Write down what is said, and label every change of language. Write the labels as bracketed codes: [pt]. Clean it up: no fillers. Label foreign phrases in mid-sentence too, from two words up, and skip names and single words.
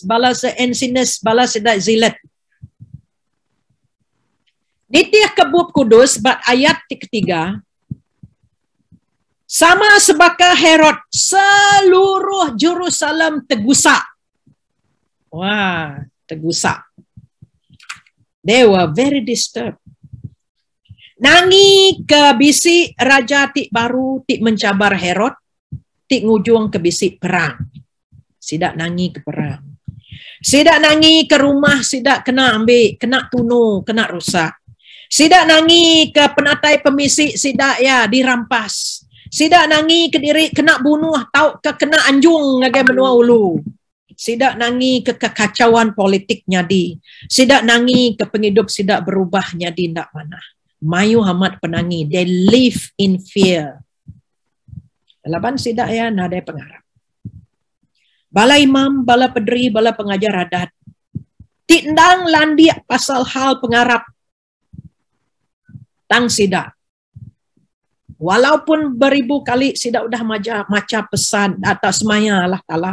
[iba] Bala seensinis. Bala sedak zilet. Nitiah kebub kudus. Bat ayat ketiga. Sama sebaka Herod. Seluruh Jerusalem tegusak. Wah. Tegusak. [en] They were very disturbed. [iba] Nangi ke bisi raja tik baru tik mencabar Herod, tik ngujung ke bisi perang. Sidak nangi ke perang. Sidak nangi ke rumah, sidak kena ambil, kena tunuh, kena rusak. Sidak nangi ke penatai pemisik, sidak ya dirampas. Sidak nangi ke diri kena bunuh, tau ke kena anjung ngagai menua ulu. Sidak nangi ke kekacauan politik nyadi. Sidak nangi ke penghidup sidak berubah nyadi ndak mana. Mayu hamat penangi. [en] They live in fear. [iba] Laban sidak ya nadai pengarap. Bala imam, bala pedri, bala pengajar adat. Tindang landiak pasal hal pengarap. Tang sidak. Walaupun beribu kali sidak udah maca pesan atas maya Allah Ta'ala.